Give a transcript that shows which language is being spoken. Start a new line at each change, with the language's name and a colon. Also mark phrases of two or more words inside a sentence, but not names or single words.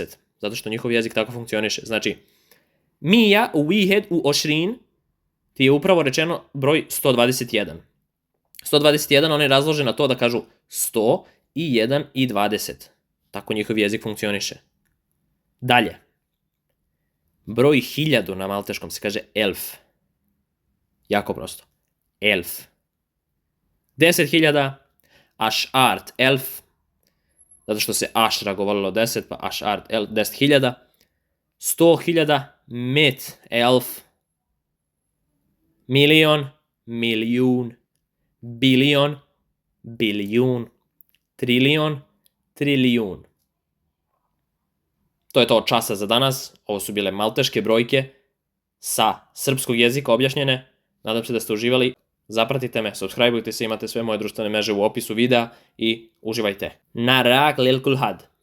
Serbian: Zato što njihov jezik tako funkcioniše. Znači,
Maltese: mija u vihed u ošrin
Serbian: ti je upravo rečeno broj 121. 121 on je razložen na to da kažu 100 i 1 i 20. Tako njihov jezik funkcioniše. Dalje. Broj 1000 na malteškom se kaže elf. Jako prosto. Elf. 10.000,
Maltese: ašart elf.
Serbian: Zato što se ašra govorilo 10, pa
Maltese: ašart elf,
Serbian: 10.000. 100.000,
Maltese: met elf.
Serbian: Milion, milijun. Bilion, bilijun. Trilion, trilijun. To je to od časa za danas. Ovo su bile malteške brojke sa srpskog jezika objašnjene. Nadam se da ste uživali. Zapratite me, subscribeujte se, imate sve moje društvene mreže u opisu videa i uživajte.
Maltese: Narak lil kulhad.